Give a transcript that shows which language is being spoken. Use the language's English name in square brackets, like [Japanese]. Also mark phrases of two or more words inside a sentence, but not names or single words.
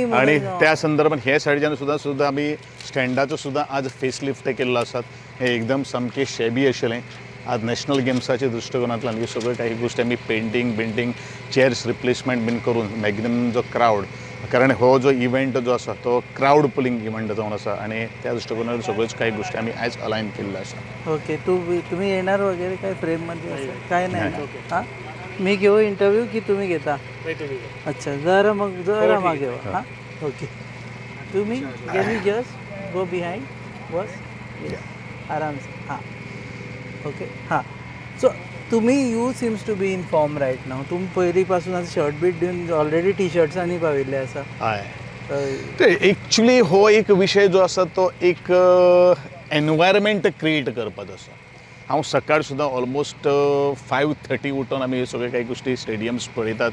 [Konkani] आणि त्या संदर्भात हे सायडीच्यान सुद्दां आमी स्टँडाचो सुद्दां आज फेसलिफ्ट केल्लो आसात हे एकदम सामके शेबी आशिल्लें आज नॅशनल गेम्साच्या दृश्टिकोनांतल्यान ह्यो सगळ्यो काही गोश्टी आमी [English] painting chairs replacement [Konkani] बीन करून मॅक्झिमम जो क्रावड कारण हो जो इव्हेंट जो आसा तो [English] crowd pulling event [Konkani] जावन आसा आणि त्या दृष्टिकोनातून सगळ्योच काही गोष्टी आमी आयज अलायन केल्ल्यो आसा [Marathi] ओके तुम्ही येणार वगैरे काय फ्रेममध्ये असं काय नाही हां मी घेऊ इंटरव्ह्यू की तुम्ही घेता अच्छा जरा मग घेऊ हां ओके तुम्ही गेली [English] just go behind [Marathi] बस [Hindi] आराम से [Marathi] हां ओके हां सो तुम्ही [English] you seems to be in form right now [Konkani] तुम्ही पयलींपासून आतां शर्ट बीट दिवन ऑलरेडी टी शर्ट्सांनी पाविल्ले आसा हय ते एक्चुअली हो एक विषय जो आसा तो एक एनवायरमेंट क्रिएट करपाचो आसा हांव सकाळ सुद्दां ऑलमोस्ट 5:30 उठून आमी हे सगळे काही गोश्टी स्टेडियम्स पळयतात